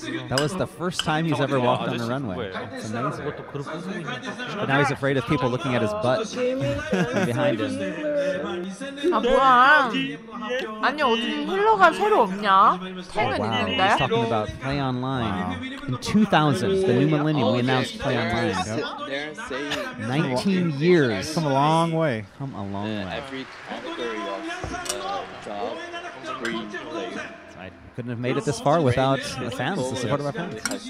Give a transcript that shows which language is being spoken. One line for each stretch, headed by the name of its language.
English: That was the first time he's ever walked on the runway. It's amazing. But now he's afraid of people looking at his butt from behind him.
Korean: 아 뭐야? 아니 어디 힐러가 새로 없냐? 탱은
English: Wow,
Korean: 있는데?
English: he's talking about play online. In 2000, the new millennium, we announced play online. 19 years. Come a long way. Come a long way. Every category of job, free players. I couldn't have made it this far without the fans, the support of our fans.